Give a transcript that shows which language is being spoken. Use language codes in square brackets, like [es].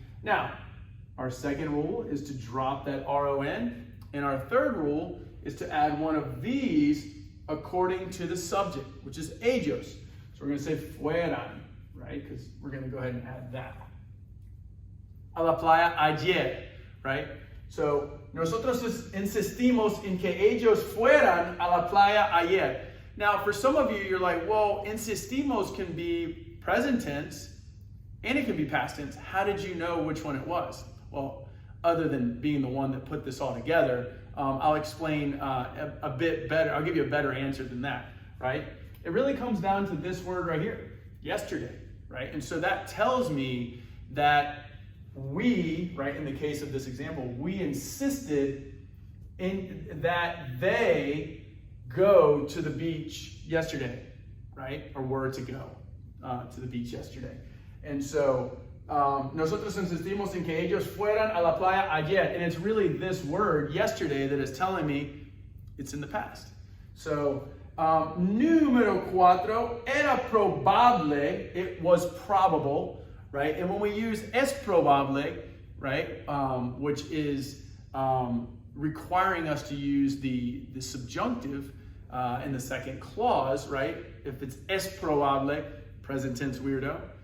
[en] Now, our second rule is to drop that ron, and our third rule is to add one of these according to the subject, which is ellos. So we're going to say fueran. Right? Because we're going to go ahead and add that. [es] A la playa ayer, [en] right? So, [es] nosotros insistimos en que ellos fueran a la playa ayer. [en] Now, for some of you, you're like, well, insistimos can be present tense and it can be past tense. How did you know which one it was? Well, other than being the one that put this all together, I'll explain a bit better. I'll give you a better answer than that, right? It really comes down to this word right here, yesterday. Right? And so that tells me that we, right, in the case of this example, we insisted in that they go to the beach yesterday, right? Or were to go to the beach yesterday. And so, [es] nosotros insistimos en que ellos fueran a la playa ayer. [en] And it's really this word, yesterday, that is telling me it's in the past. So, [es] número 4, era probable, [en] it was probable, right? And when we use es probable, right, which is requiring us to use the subjunctive in the second clause, right? If it's es probable, present tense weirdo,